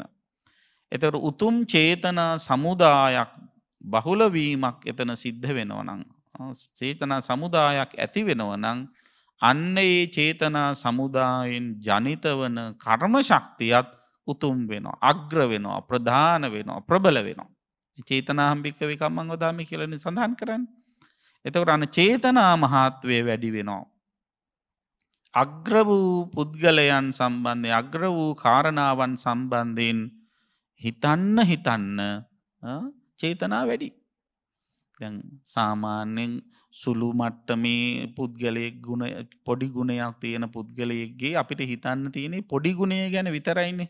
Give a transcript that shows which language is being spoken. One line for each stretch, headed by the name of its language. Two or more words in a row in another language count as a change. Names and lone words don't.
Sinhala: එතකොට උතුම් චේතනා සමුදායක් බහුල වීමක් එතන සිද්ධ වෙනවා නම් චේතනා සමුදායක් ඇති වෙනවා නම් අන්න ඒ චේතනා සමුදායෙන් ජනිත වන කර්ම ශක්තියත් උතුම් වෙනවා, අග්‍ර වෙනවා, ප්‍රධාන වෙනවා, ප්‍රබල වෙනවා.
Pali: චේතනාහම් භික්ඛවේ කම්මං වදාමි
Sinhala: කියලානේ සඳහන් කරන්නේ. එතකොට අන්න චේතනා මහත්වය වැඩි වෙනවා. අග්‍ර වූ පුද්ගලයන් සම්බන්ධයෙන් අග්‍ර වූ කාරණාවන් සම්බන්ධයෙන් හිතන්න චේතනා වැඩි. දැන් සාමාන්‍යයෙන් සුළු මට්ටමේ පුද්ගලයෙක් ගුණ පොඩි ගුණයක් තියෙන පුද්ගලයෙක්ගේ අපිට හිතන්න තියෙන්නේ පොඩි ගුණය ගැන විතරයිනේ.